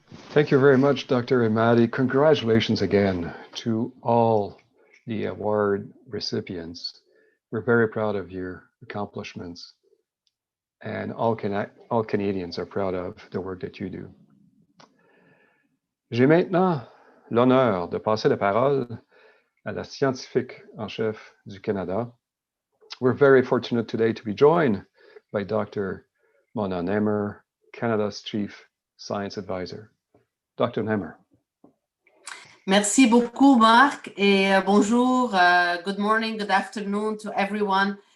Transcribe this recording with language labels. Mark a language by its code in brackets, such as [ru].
[en] Thank you very much, Dr. Imadi. Congratulations again to all the award recipients. We're very proud of your accomplishments, and all Canadians are proud of the work that you do. [fr] J'ai maintenant l'honneur de passer la parole à la scientifique en chef du Canada. [en] We're very fortunate today to be joined by Dr. Mona Nemer, Canada's Chief Science Advisor. Dr. Nemer. [fr] Merci beaucoup, Marc, et bonjour, [en] good morning, good afternoon to everyone.